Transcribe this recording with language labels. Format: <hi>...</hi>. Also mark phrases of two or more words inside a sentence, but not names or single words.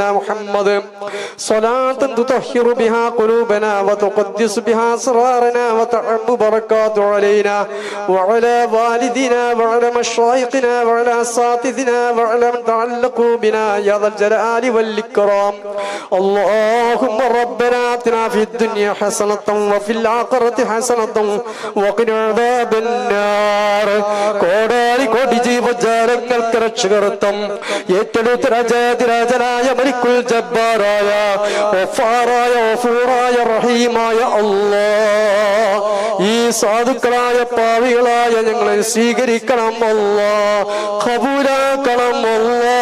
<ar>محمد صلاة تطهر بها قلوبنا وتقدس بها أسرارنا وتعم بركات علينا وعلى والدنا وعلى مشايخنا وعلى أساتذتنا وعلى من تعلقوا بنا يا ذا الجلال والإكرام اللهم ربنا آتنا في الدنيا حسنة وفي الآخرة حسنة وقنا عذاب النار</ar> <ml>കോടാലി കോടി ജീവജാലങ്ങൾക്ക് രക്ഷകർത്തം ഏറ്റെടുത്ത രാജാതിരാജനായ മലിക്കുൽ ജബ്ബാറായ ഗഫാറായ ഗഫൂറായ റഹീമായ അല്ലാഹ് ഈ സാധുക്കളായ പാവികളായ ഞങ്ങളെ സ്വീകരിക്കണം അല്ലാ, ഖബൂലാക്കണം അല്ലാ.</ml>